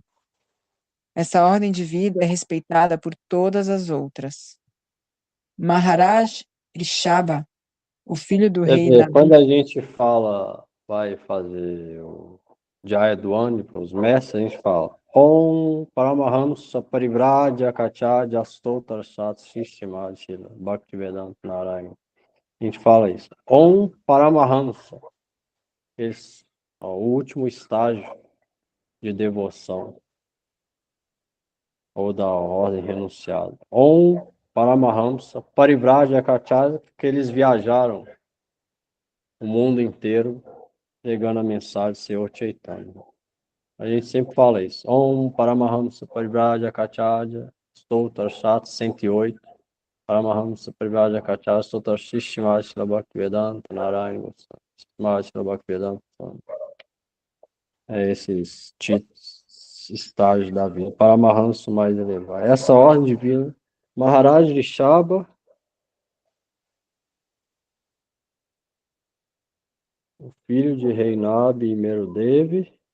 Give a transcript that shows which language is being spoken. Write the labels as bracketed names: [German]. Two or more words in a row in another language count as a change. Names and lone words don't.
[Portuguese] Essa ordem de vida é respeitada por todas as outras. Maharaj Rishabha, o filho do rei Nabhi. Quando a gente fala, vai fazer o Jaya Dwani para os mestres, a gente fala Om Paramahamsa Parivraja Kacharya Stotra Sat Shishima Shila Bhaktivedanta Narayana. A gente fala isso. Om Paramahamsa. Esse é o último estágio de devoção ou da ordem renunciada. Om Paramahamsa Parivraja Kacharya, porque eles viajaram o mundo inteiro pregando a mensagem do Senhor Chaitanya. A gente sempre fala isso. Om Paramahamsa Parivraja Kacharya Stotra Sat 108. Paramahamsa Parivraja Kacharya Stotra Shishima Shila Bhaktivedanta Narayana Shila Bhaktivedanta. Esses estágios da vida. Paramahamsa mais elevado. Essa ordem divina. Maharaj Rishabha, o filho de Reinab e Merudev.